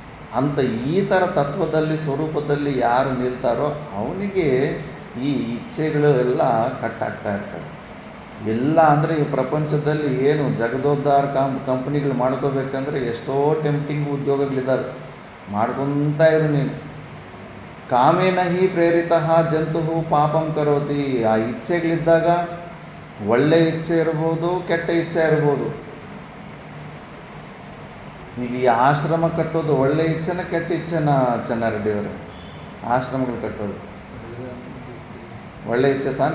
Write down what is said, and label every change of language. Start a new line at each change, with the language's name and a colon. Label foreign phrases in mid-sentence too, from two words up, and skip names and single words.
Kannada: ಅಂತ ಈ ಥರ ತತ್ವದಲ್ಲಿ ಸ್ವರೂಪದಲ್ಲಿ ಯಾರು ನಿಲ್ತಾರೋ ಅವನಿಗೆ ಈ ಇಚ್ಛೆಗಳು ಎಲ್ಲ ಕಟ್ಟಾಗ್ತಾ ಇರ್ತವೆ. ಎಲ್ಲ ಅಂದರೆ ಈ ಪ್ರಪಂಚದಲ್ಲಿ ಏನು ಜಗದೋದ್ಧಾರ ಕಂಪ್ನಿಗಳು ಮಾಡ್ಕೋಬೇಕಂದ್ರೆ ಎಷ್ಟೋ ಟೆಂಪ್ಟಿಂಗ್ ಉದ್ಯೋಗಗಳಿದ್ದಾವೆ, ಮಾಡ್ಕೊತಾ ಇರು ನೀನು.
Sanskrit: ಕಾಮೇನ ಹಿ ಪ್ರೇರಿತ ಜಂತು ಪಾಪಂ ಕರೋತಿ.
Kannada: ಆ ಇಚ್ಛೆಗಳಿದ್ದಾಗ ಒಳ್ಳೆ ಇಚ್ಛೆ ಇರ್ಬೋದು, ಕೆಟ್ಟ ಇಚ್ಛೆ ಇರ್ಬೋದು. ಈಗ ಈ ಆಶ್ರಮ ಕಟ್ಟೋದು ಒಳ್ಳೆ ಇಚ್ಛೆನ ಕೆಟ್ಟ ಇಚ್ಛೆನ ಚೆನ್ನಾರೆಡ್ಡಿಯವರೇ? ಆಶ್ರಮಗಳು ಕಟ್ಟೋದು ಒಳ್ಳೆ ಇಚ್ಛೆ ತಾನೇ.